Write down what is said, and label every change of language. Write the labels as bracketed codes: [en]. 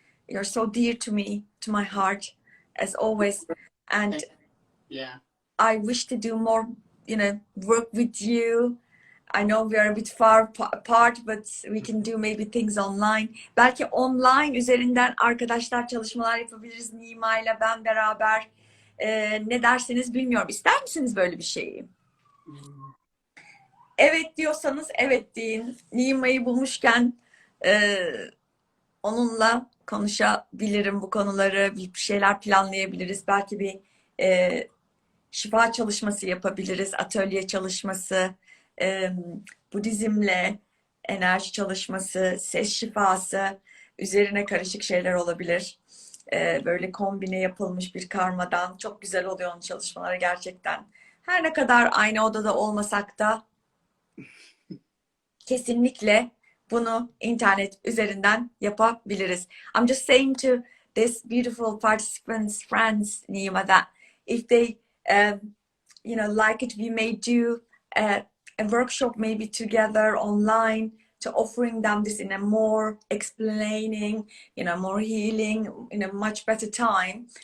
[en] You're so dear to me, to my heart, as always. And yeah, I wish to do more, work with you. I know we are a bit far apart, but we can do maybe things online. [tr] Belki online üzerinden arkadaşlar çalışmalar yapabiliriz. Nima ile ben beraber. Ne dersiniz bilmiyorum. İster misiniz böyle bir şeyi? Evet diyorsanız evet deyin. Nima'yı bulmuşken onunla konuşabilirim bu konuları. Bir şeyler planlayabiliriz. Belki bir şifa çalışması yapabiliriz. Atölye çalışması. Budizmle enerji çalışması, ses şifası üzerine karışık şeyler olabilir. Böyle kombine yapılmış bir karmadan çok güzel oluyor onun çalışmaları gerçekten. Her ne kadar aynı odada olmasak da kesinlikle bunu internet üzerinden yapabiliriz. [en] I'm just saying to this beautiful participants, friends, Nyima, that if they, like it, we may do a workshop maybe together online to offering them this in a more explaining, more healing in a much better time.